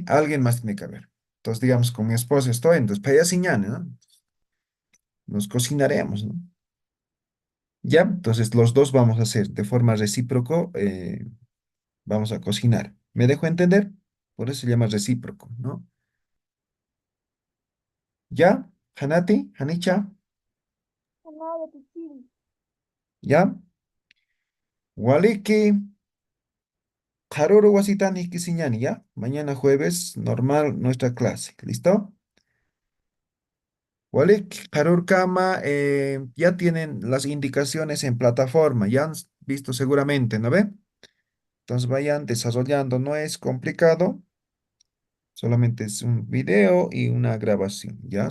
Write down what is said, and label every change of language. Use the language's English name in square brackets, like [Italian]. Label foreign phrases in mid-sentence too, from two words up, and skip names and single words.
[Spanish] Alguien más tiene que haber. Entonces, digamos, con mi esposa estoy, entonces payasiñani, ¿no? Nos cocinaremos, ¿no? Ya, entonces los dos vamos a hacer de forma recíproco, vamos a cocinar. ¿Me dejo entender? Por eso se llama recíproco, ¿no? ¿Ya? [Aymara] ¿Hanati? ¿Hanicha? [Spanish] ¿Ya? [Aymara] Waliki, Haruru wasitani kisiñani, [Spanish] ¿ya? Mañana jueves, normal, nuestra clase. ¿Listo? [Aymara] Walik, Harur Kama, [Spanish] ya tienen las indicaciones en plataforma, ya han visto seguramente, ¿no ve? Entonces vayan desarrollando, no es complicado, solamente es un video y una grabación, ¿ya?